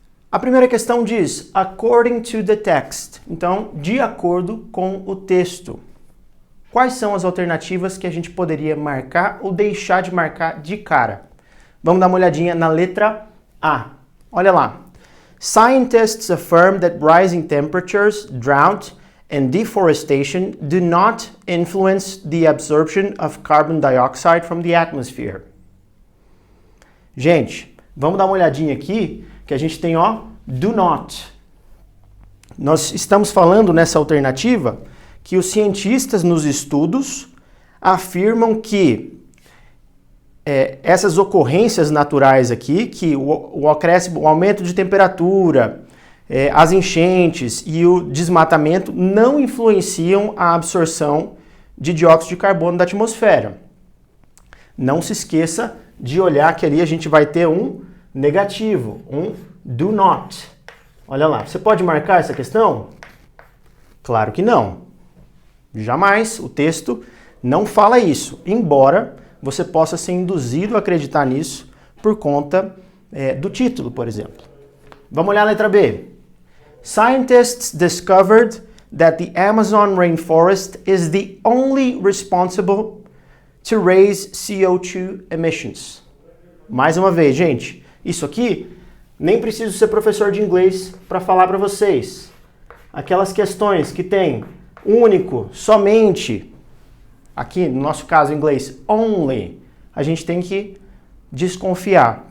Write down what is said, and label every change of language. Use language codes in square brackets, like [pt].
[pt] A primeira questão diz, [en] according to the text. [pt] Então, de acordo com o texto. Quais são as alternativas que a gente poderia marcar ou deixar de marcar de cara? Vamos dar uma olhadinha na letra A. Olha lá. [en] Scientists affirm that rising temperatures, drought, and deforestation do not influence the absorption of carbon dioxide from the atmosphere. [pt] Gente, vamos dar uma olhadinha aqui, que a gente tem, ó, [en] do not. [pt] Nós estamos falando nessa alternativa que os cientistas nos estudos afirmam que essas ocorrências naturais aqui, que o aumento de temperatura, as enchentes e o desmatamento não influenciam a absorção de dióxido de carbono da atmosfera. Não se esqueça de olhar que ali a gente vai ter um negativo, um [en] do not. [pt] Olha lá, você pode marcar essa questão? Claro que não. Jamais o texto não fala isso, embora você possa ser induzido a acreditar nisso por conta do título, por exemplo. Vamos olhar a letra B. [en] Scientists discovered that the Amazon rainforest is the only responsible to raise CO2 emissions. [pt] Mais uma vez, gente, isso aqui nem preciso ser professor de inglês para falar para vocês. Aquelas questões que tem único, somente, aqui no nosso caso em inglês, only, a gente tem que desconfiar.